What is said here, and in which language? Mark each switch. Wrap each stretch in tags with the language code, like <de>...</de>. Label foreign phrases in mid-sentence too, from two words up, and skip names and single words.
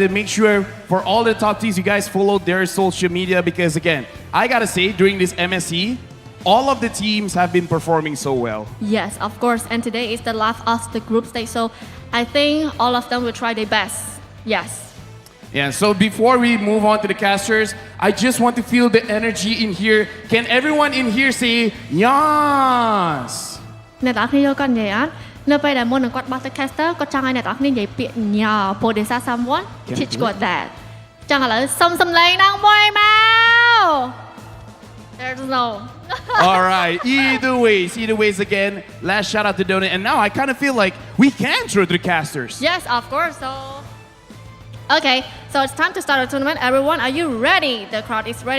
<en>Make sure for all the top teams, you guys follow their social media because, again, I gotta say, during this MSC, all of the teams have been performing so well. Yes, of course. And today is the last of the group stage. So I think all of them will try their best. Yes. Yeah, so before we move on to the casters, I just want to feel the energy in here. Can everyone in here say, Yas?</en> <km>អ្នកទាំងអស់គ្នាយល់គាត់និយាយអត់នៅពេលដែលមុននឹងគាត់បោះទៅ caster គាត់ចង់ឲ្យអ្នកទាំងអស់គ្នានិយាយពាក្យញ៉ា</km> <en>for this someone teach</en> <km>គាត់ that ចឹងឥឡូវសុំសំឡេងដល់មួយមក</km> <en>There's no. All right, either ways again. Last shout out to Donut, and now I kind of feel like we can throw to the casters. Yes, of course. So, okay, so it's time to start the tournament. Everyone, are you ready? The crowd is ready.</en>